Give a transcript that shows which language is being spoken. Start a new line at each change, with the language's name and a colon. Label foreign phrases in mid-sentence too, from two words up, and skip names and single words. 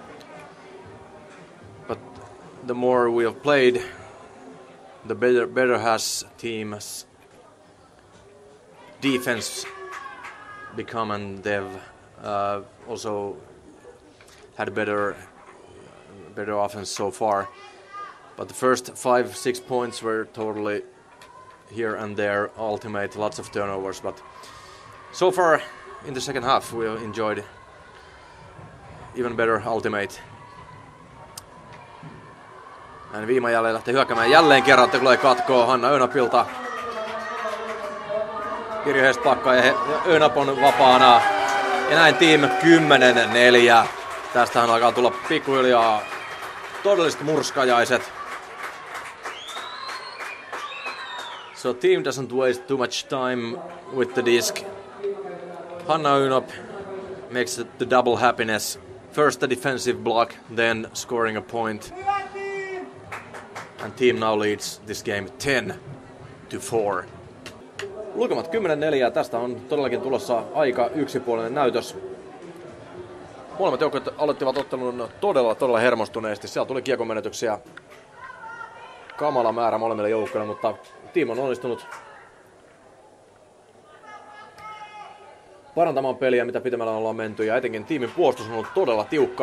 English: But the more we have played, the better has team's defense become, and they've also had better offense so far. But the first 5-6 points were totally here and there, ultimate, lots of turnovers, but so far in the second half we enjoyed even better ultimate.
Finnish: Näin Viima jälleen lähtee hyökkäämään jälleen kerran, tulee katkoa Hanna Önapilta. Pirjo Hestpakka ja Önap on vapaana. Ja näin team 10-4. Tästähän alkaa tulla pikkuhiljaa todelliset murskajaiset.
English: So team doesn't waste too much time with the disc. Hanna Önop makes the double happiness. First a defensive block, then scoring a point. And team now leads this game 10-4.
Finnish: Lukemat 10-4. Tästä on todellakin tulossa aika yksipuolinen näytös. Molemmat joukkueet aloittivat ottelun todella hermostuneesti. Siellä tuli kiekonmenetyksiä kamala määrä molemmille joukkueille, mutta tiimi on onnistunut parantamaan peliä, mitä pitemmällä ollaan menty, ja etenkin tiimin puolustus on ollut todella tiukka.